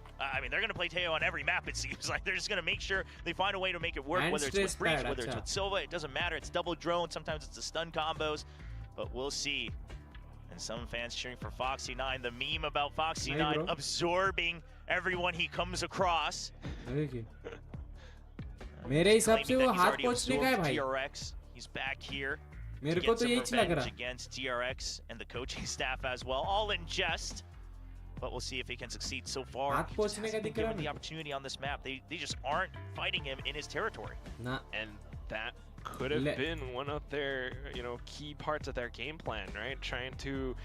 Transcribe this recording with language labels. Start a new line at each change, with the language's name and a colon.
English: I mean, they're going to play Taeho on every map, it seems like. They're just going to make sure they find a way to make it work, whether it's with Breach, whether it's with Silva. It doesn't matter. It's double drone. Sometimes it's the stun combos. But we'll see. And some fans cheering for Foxy9. The meme about Foxy9 absorbing everyone he comes across.
Hindi: मेरे हिसाब से वो हाथ पहुंचने का है भाई.
English: DRX, he's back here.
Hindi: मेरे को तो यही लग रहा.
English: Against DRX and the coaching staff as well, all in jest. But we'll see if he can succeed so far. He just hasn't been given the opportunity on this map. They just aren't fighting him in his territory. Nah. And that could have been one of their key parts of their game plan, right? Trying to